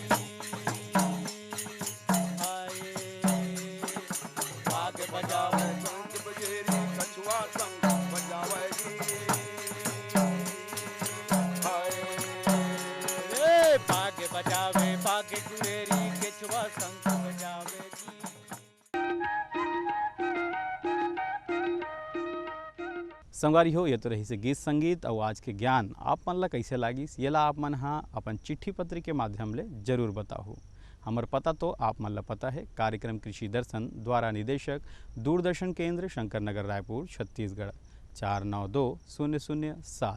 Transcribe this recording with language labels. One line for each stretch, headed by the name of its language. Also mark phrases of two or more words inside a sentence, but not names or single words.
Chhattisgarhi: हाय बाग बजावे शंख बजेरी, कछुआ शंख बजावे जी। हाय रे बाग बजावे बाग गुड़ेरी, केछुआ शंख बजावे जी। संगवारी हो ये तो रही से गीत संगीत और आज के ज्ञान आप मन ला कैसे लागिस, ये ला आप मन हाँ अपन चिट्ठी पत्री के माध्यम ले जरूर बताओ। हमर पता तो आप मन ला पता है, कार्यक्रम कृषि दर्शन द्वारा निदेशक, दूरदर्शन केंद्र, शंकर नगर, रायपुर, छत्तीसगढ़ 492007।